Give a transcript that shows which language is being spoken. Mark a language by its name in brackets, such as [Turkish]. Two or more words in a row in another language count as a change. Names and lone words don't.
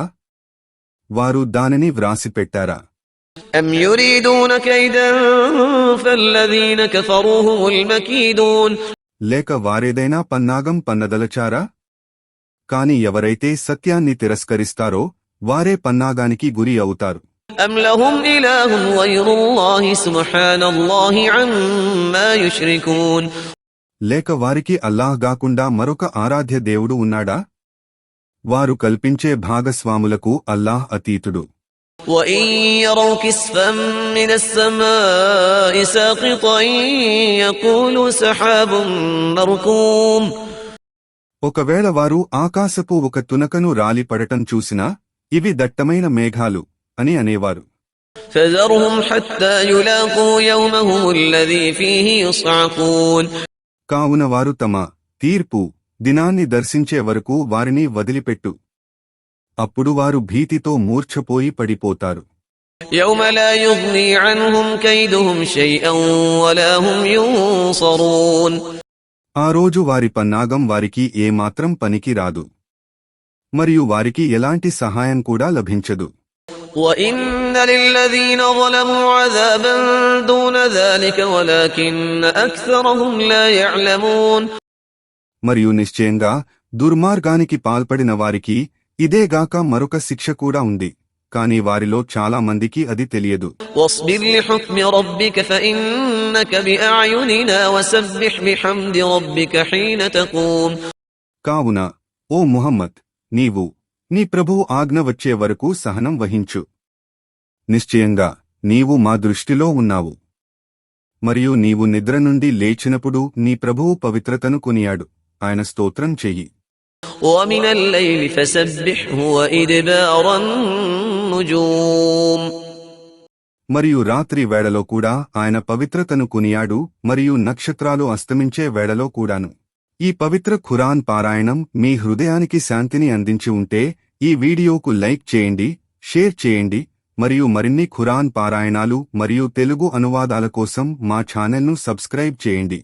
[Telugu] వారు దానిని వ్రాసిపెట్టారా? [Arabic] أم يريدون كيدا فالذين كفروا هم المكيدون [Telugu] లేక వారేదైనా పన్నాగం పన్నదలచారా? కాని ఎవరైతే సత్యాన్ని తిరస్కరిస్తారో వారే పన్నాగానికి గురి అవుతారు. [Arabic] أم لهم إله غير الله سبحان الله عما يشركون [Telugu] లేక వారికి అల్లాహ్ గాకుండా మరొక ఆరాధ్య దేవుడు ఉన్నాడా? వారు కల్పించే భాగస్వాములకు అల్లాహ్ అతీతుడు. [Arabic] وإن يروا كسفا من السماء ساقطا يقولوا سحاب مركوم [Telugu] ఒకవేళ వారు ఆకాశపు ఒక తునకను రాలిపడటం చూసినా ఇవి దట్టమైన మేఘాలు అని అనేవారు. [Arabic] فذرهم حتى يلاقوا يومهم الذي فيه يصعقون [Telugu] కావున వారు తమ తీర్పు దినాన్ని దర్శించే వరకు వారిని వదిలిపెట్టు. అప్పుడు వారు భీతితో మూర్ఛపోయి పడిపోతారు. [Arabic] يوم لا يغني عنهم كيدهم شيئا ولا هم ينصرون [Telugu] ఆ రోజు వారి పన్నాగం వారికి ఏమాత్రం పనికి రాదు, మరియు వారికి ఎలాంటి సహాయం కూడా లభించదు. [Arabic] وإن للذين ظلموا عذابا دون ذلك ولكن أكثرهم لا يعلمون [Telugu] మరియు నిశ్చయంగా దుర్మార్గానికి పాల్పడిన వారికి ఇదేగాక మరొక శిక్ష కూడా ఉంది, కాని వారిలో చాలా మందికి అది తెలియదు. [Arabic] واصبر لحكم ربك فإنك بأعيننا وسبح بحمد ربك حين تقوم [Telugu] కావున ఓ ముహమ్మద్, నీవు నీ ప్రభువు ఆజ్ఞ వచ్చే వరకు సహనం వహించు. నిశ్చయంగా నీవు మా దృష్టిలో ఉన్నావు. మరియు నీవు నిద్ర నుండి లేచినప్పుడు నీ ప్రభువు పవిత్రతను కొనియాడు, ఆయన స్తోత్రం చెయ్యి. [Arabic] ومن الليل فسبحه وإدبار النجوم [Telugu] మరియు రాత్రి వేళలో కూడా ఆయన పవిత్రతను కొనియాడు, మరియు నక్షత్రాలు అస్తమించే వేళలో కూడాను. ఈ పవిత్ర ఖురాన్ పారాయణం మీ హృదయానికి శాంతిని అందించి ఉంటే ఈ వీడియోకు లైక్ చేయండి, షేర్ చేయండి, మరియు మరిన్ని ఖురాన్ పారాయణాలు మరియు తెలుగు అనువాదాల కోసం మా ఛానల్ను సబ్స్క్రైబ్ చేయండి.